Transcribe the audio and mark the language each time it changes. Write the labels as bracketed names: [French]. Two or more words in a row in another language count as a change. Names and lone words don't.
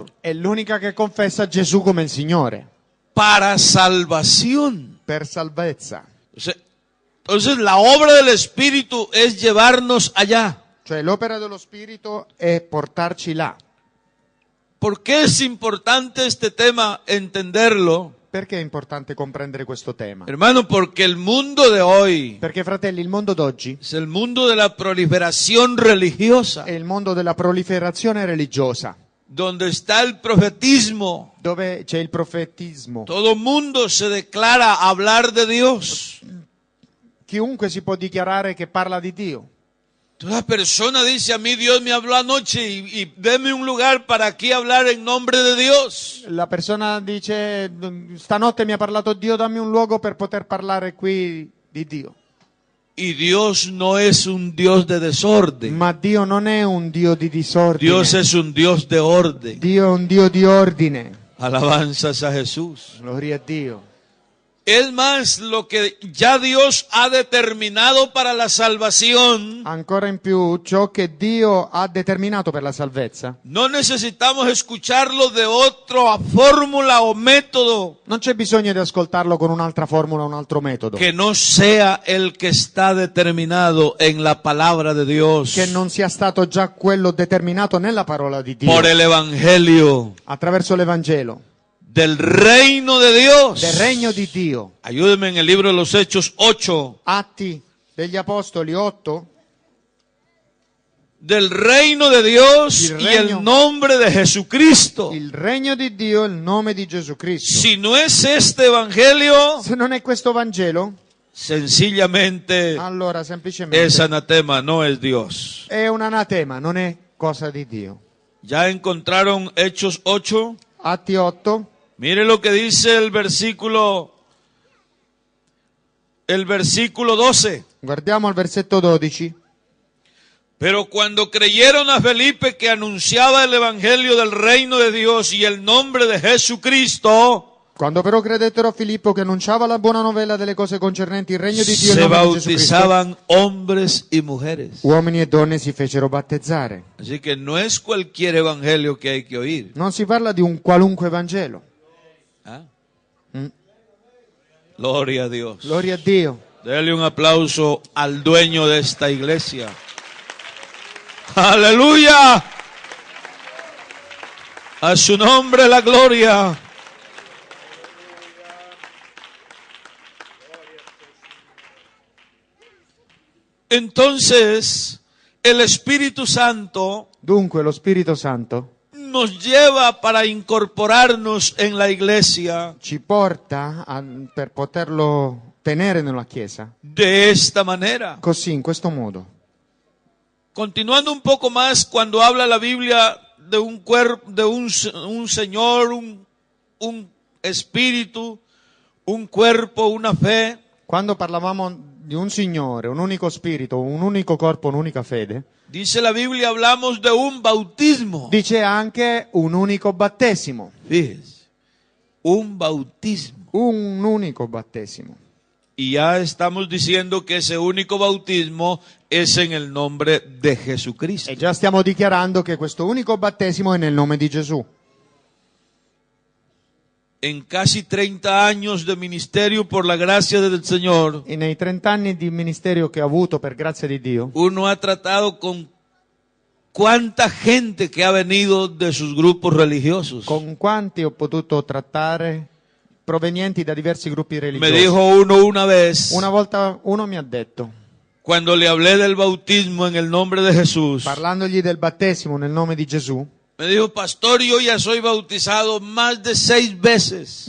[Italian] è l'unica che confessa Gesù come il Signore [Spanish] para salvación. [Italian] per salvezza. [Spanish] Entonces la obra del Espíritu es llevarnos allá. [Italian] Cioè l'opera dello Spirito è portarci là. [Spanish] ¿Por qué es importante este tema entenderlo? [Italian] Perché è importante comprendere questo tema? [Spanish] Hermano, porque el mundo de hoy [Italian] Perché, fratelli, il mondo d'oggi [Spanish] es el mundo de la proliferación religiosa, [Italian] è il mondo della proliferazione religiosa, [Spanish] donde está el profetismo. [Italian] dove c'è il profetismo. [Spanish] Todo mundo se declara hablar de Dios. [Italian] Chiunque si può dichiarare che parla di Dio. [Spanish] Toda persona dice, a mí Dios me habló anoche y deme un lugar para aquí hablar en nombre de Dios. [Italian] La persona dice, stanotte mi ha parlato Dio, dammi un luogo per poter parlare qui di Dio. [Spanish] Y Dios no es un Dios de desorden. [Italian] Ma Dio non è un Dio di disordine. [Spanish] Dios es un Dios de orden. [Italian] Dio è un Dio di ordine. [Spanish] Alabanzas a Jesús. [Italian] Gloria a Dio. [Spanish] Es más, lo que ya Dios ha determinado para la salvación, [Italian] Ancora in più, ciò che Dio ha determinato per la salvezza, [Spanish] no necesitamos escucharlo de otra fórmula o método [Italian] non c'è bisogno di ascoltarlo con un'altra formula, un altro metodo, [Spanish] que no sea el que está determinado en la palabra de Dios [Italian] che non sia stato già quello determinato nella parola di Dio, [Spanish] por el evangelio [Italian] attraverso l'Evangelo, [Spanish] del reino de Dios. [Italian] del regno di Dio. [Spanish] Ayúdenme en el libro de los Hechos 8. [Italian] Atti degli Apostoli 8, [Spanish] Del reino de Dios El y reino. el nombre de Jesucristo. [Italian] il regno di Dio, il nome di Gesù Cristo. [Spanish] Si no es este evangelio, [Italian] Se non è questo Vangelo, [Spanish] sencillamente [Italian] allora semplicemente [Spanish] es anatema, no es Dios. [Italian] è un anatema, non è cosa di Dio. [Spanish] ¿Ya encontraron Hechos 8? [Italian] Atti 8, [Spanish] Mire lo que dice el versículo 12. [Italian] guardiamo il versetto 12. [Spanish] Pero cuando creyeron a Felipe que anunciaba el evangelio del reino de Dios y el nombre de Jesucristo, [Italian] Quando però credettero a Filippo che annunciava la buona novella delle cose concernenti il regno di Dio e il [Spanish] se [Italian] nome di Gesù Cristo, [Spanish] bautizaban hombres y mujeres. [Italian] uomini e donne si fecero battezzare. [Spanish] Así que no es cualquier evangelio que hay que oír. [Italian] Non si parla di un qualunque Vangelo. ¿Ah? Mm. [Spanish] Gloria a Dios. [Italian] Gloria a Dio. [Spanish] Dele un aplauso al dueño de esta iglesia. Aleluya. A su nombre la gloria. Entonces, el Espíritu Santo [Italian] Dunque lo Spirito Santo [Spanish] nos lleva para incorporarnos en la iglesia [Italian] ci porta per poterlo tenere nella Chiesa, [Spanish] de esta manera. [Italian] così, in questo modo. [Spanish] Continuando un poco más, cuando habla la Biblia de un cuerpo, de un Señor, un espíritu, un cuerpo, una fe, [Italian] Quando parlavamo di un Signore, un unico Spirito, un unico corpo, un'unica fede, [Spanish] dice la Biblia, hablamos de un bautismo. [Italian] dice anche un unico battesimo. [Spanish] Fíjese, un bautismo. [Italian] Un unico battesimo. [Spanish] Y ya estamos diciendo que ese único bautismo es en el nombre de Jesucristo. [Italian] E già stiamo dichiarando che questo unico battesimo è nel nome di Gesù. [Spanish] En casi 30 años de ministerio por la gracia del Señor, [Italian] E nei 30 anni di ministero che ho avuto per grazia di Dio, [Spanish] uno ha tratado con cuánta gente que ha venido de sus grupos religiosos. [Italian] con quanti ho potuto trattare provenienti da diversi gruppi [Spanish] Me [Italian] religiosi. [Spanish] dijo uno una vez, [Italian] Una volta uno mi ha detto, [Spanish] cuando le hablé del bautismo en el nombre de Jesús, [Italian] parlandogli del battesimo nel nome di Gesù, [Spanish] me dijo, pastor, yo ya soy bautizado más de 6 veces.